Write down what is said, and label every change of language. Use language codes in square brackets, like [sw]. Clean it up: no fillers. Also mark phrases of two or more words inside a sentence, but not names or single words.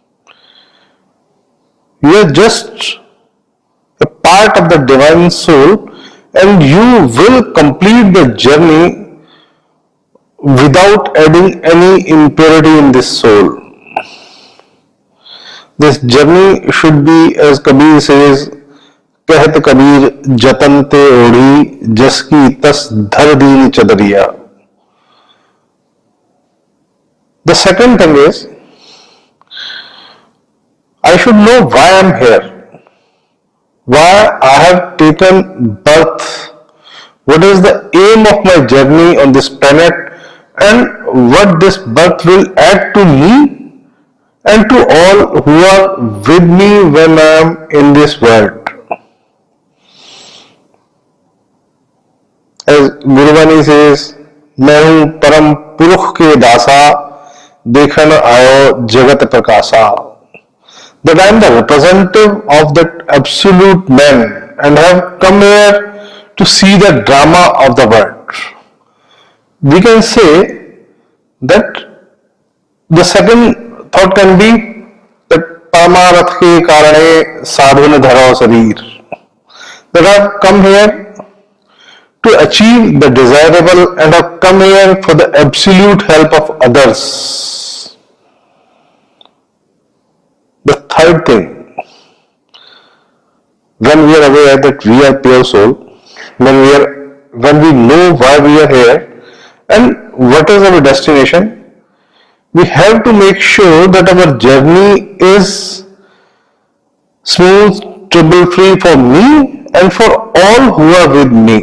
[en] You are just a part of the divine soul, and you will complete the journey without adding any impurity in this soul. This journey should be, as Kabir says, [hi] कहत कबीर जतन ते ओढ़ी जस की तस धर दीन चदरिया. [en] The second thing is, I should know why I am here, why I have taken birth, what is the aim of my journey on this planet, and what this birth will add to me and to all who are with me when I am in this world. As Gurugram says, [hi] मैं हूँ परम पुरुष के दासा, देखन आयो जगत प्रकाशा. [en] That I am the representative of that absolute man and have come here to see the drama of the world. We can say that the second thought can be that [hi] परमारथ के कारणे साधु न धरो शरीर. [en] That I have come here to achieve the desirable and have come here for the absolute help of others. The third thing, when we are aware that we are pure soul, when we know why we are here and what is our destination, we have to make sure that our journey is smooth, trouble-free for me and for all who are with me.